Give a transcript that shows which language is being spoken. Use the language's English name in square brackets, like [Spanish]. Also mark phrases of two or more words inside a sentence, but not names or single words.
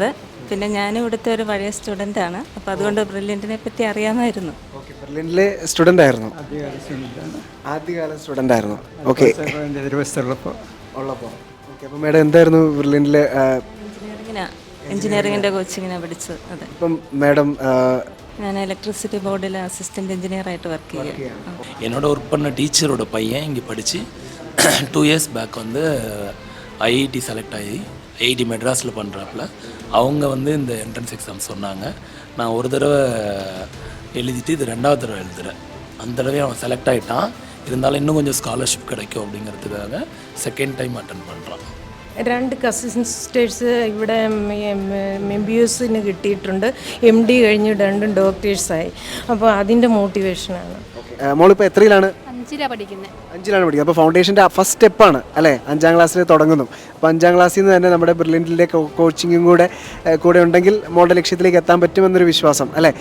[Malayalam] പിന്നെ ഞാൻ ഇവിടുത്തെ ഒരു പഴയ സ്റ്റുഡൻ്റാണ്. അപ്പോൾ അതുകൊണ്ട് ബ്രില്യൻറ്റിനെ പറ്റി അറിയാമായിരുന്നു. ഓക്കെ, ബ്രില്യൻറ്റിലെ സ്റ്റുഡൻ്റ് ആയിരുന്നു? ആദ്യകാല സ്റ്റുഡൻ്റ് ആയിരുന്നു. ഓക്കെ, ഉള്ളപ്പോൾ. ഓക്കെ, അപ്പോൾ മേഡം എന്തായിരുന്നു ബ്രില്യൻറ്റിലെ? എഞ്ചിനീയറിങ്ങിൻ്റെ കോച്ചിങ്ങിനാണ് പഠിച്ചത്. അതെ. ഇപ്പം മേഡം? [Tamil] ഞാൻ [English] electricity board assistant engineer [Tamil] ஒர்க் செய்கிறேன். என்னோட ஒர்க் பண்ண டீச்சரோட பையன் இங்கே படித்து 2 [English] years back [Tamil] வந்து IIT செலக்ட் ஆகி IIT மெட்ராஸில் பண்ணுறாப்புல. அவங்க வந்து இந்த [English] entrance exam [Tamil] சொன்னாங்க. நான் ஒரு தடவை எழுதிட்டு இது 2வது தடவை எழுதுகிறேன். அந்த தடவை அவன் செலக்ட் ஆகிட்டான். இருந்தாலும் இன்னும் கொஞ்சம் ஸ்காலர்ஷிப் கிடைக்கும் அப்படிங்கிறதுக்காக [English] second time attend [Tamil] பண்ணுறான். [Malayalam] 2 [English] cousin sisters [Malayalam] ഇവിടെ MBBSന് കിട്ടിയിട്ടുണ്ട്. MD കഴിഞ്ഞ് 2 ഡോക്ടേഴ്സായി. അപ്പോൾ അതിൻ്റെ മോട്ടിവേഷനാണ്. മോളിപ്പോൾ എത്രയിലാണ്? 5ലാണ് പഠിക്കുന്നത്. 5ലാണ് പഠിക്കുന്നത്. അപ്പോൾ ഫൗണ്ടേഷൻ്റെ [English] first step [Malayalam] അല്ലേ? 5ാം ക്ലാസ്സിൽ തുടങ്ങുന്നു. അപ്പോൾ 5ാം ക്ലാസ്സിൽ നിന്ന് തന്നെ നമ്മുടെ ബ്രില്യൻറ്റിലെ കോച്ചിങ്ങും കൂടെ ഉണ്ടെങ്കിൽ മോളുടെ ലക്ഷ്യത്തിലേക്ക് എത്താൻ പറ്റുമെന്നൊരു വിശ്വാസം അല്ലേ?